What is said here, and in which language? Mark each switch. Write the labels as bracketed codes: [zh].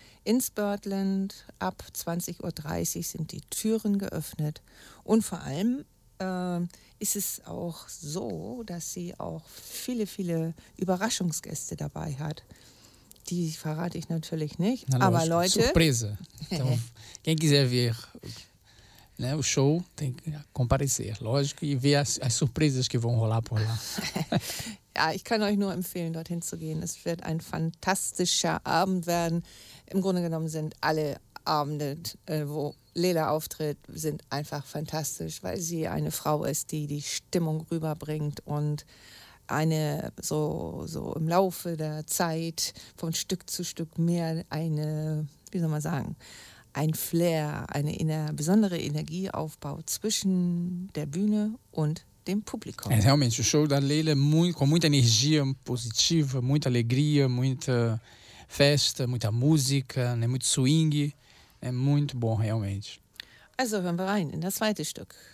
[de] ins Birdland. Ab 20.30 Uhr sind die Türen geöffnet. Und vor allem ist es auch so, dass sie auch viele, viele Überraschungsgäste dabei hat. Die verrate ich natürlich nicht, na, aber lógico. Leute... [pt] Surpresa! Então, quem quiser ver, né, o show tem que comparecer, lógico, e ver as surpresas que vão rolar por lá. [de] Ja, ich kann euch nur empfehlen, dorthin zu gehen. Es wird ein fantastischer Abend werden. Im Grunde genommen sind alle Abende, wo Leila auftritt, sind einfach fantastisch, weil sie eine Frau ist, die die Stimmung rüberbringt und... eine so im Laufe der Zeit von Stück zu Stück mehr eine, wie soll man sagen, ein Flair, eine besondere Energie aufbaut zwischen der Bühne und dem Publikum. [pt] É, realmente, o show da Leila é muito, com muita energia positiva, muita alegria, muita festa, muita música, né, muito swing, é muito bom, realmente. [de] Also, hören wir rein in das zweite Stück.